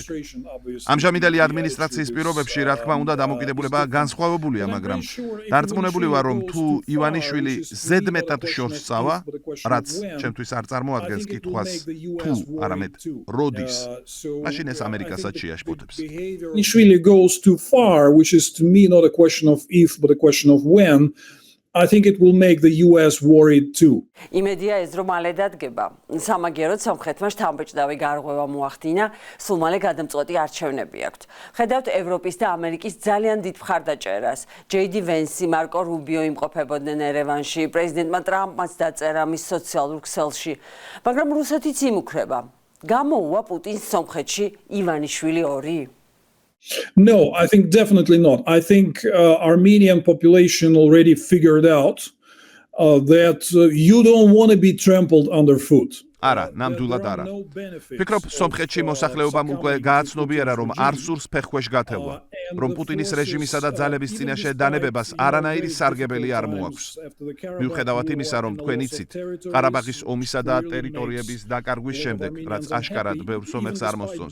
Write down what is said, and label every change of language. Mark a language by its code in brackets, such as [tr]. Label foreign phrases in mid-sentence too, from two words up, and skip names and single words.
[ka] ამჟამინდელი ადმინისტრაციის პირობებში, რა თქმა უნდა, დამოკიდებულება განსხვავებულია, მაგრამ დარწმუნებული ვარ, რომ თუ ივანიშვილი ზედმეტად შორს სწავა, რაც ჩემთვის არ წარმოადგენს კითხვას თუ, არამედ როდის, მაშინ ეს ამერიკასაც შეაშფოთებს. [en] Ivaniishvili goes too far, which is to me not a question of if, but a question of when. I think it will make the US worried too. [ka] იმედია ეს რომ მალე დადგება. სამაგიეროდ სამხრეთმა შთამბეჭდავი გარღვევა მოახდინა, სულ მალე გადამწყვეტი არჩევნები აქვთ. ხედავთ ევროპის და ამერიკის ძალიან დიდ მხარდაჭერას. JD Vance, მარკო რუბიო იმყოფებოდნენ ერევანში, პრეზიდენტმა ტრამპმაც დაწერა მის სოციალურ ქსელში, მაგრამ რუსეთიც იმუქრება. გამოუვა პუტინს სომხეთში ივანიშვილი 2? [en] No, I think definitely not. I think Armenian population already figured out that you don't want to be trampled underfoot. [ka] არა, ნამდვილად არა. ვფიქრობ, სომხეთში მოსახლეობამ უკვე გააცნობიერა, რომ არ სურს ფეხქვეშ გათევლა, რომ პუტინის რეჟიმისა და ძალების წინაშე დანებებას არანაირი სარგებელი არ მოაქვს. მიუხედავად იმისა, რომ თქვენ იცით, ყარაბაღის ომისა და ტერიტორიების დაკარგვის შემდეგ, რაც აშკარად ბევრ სომეხს არ მოსწონს.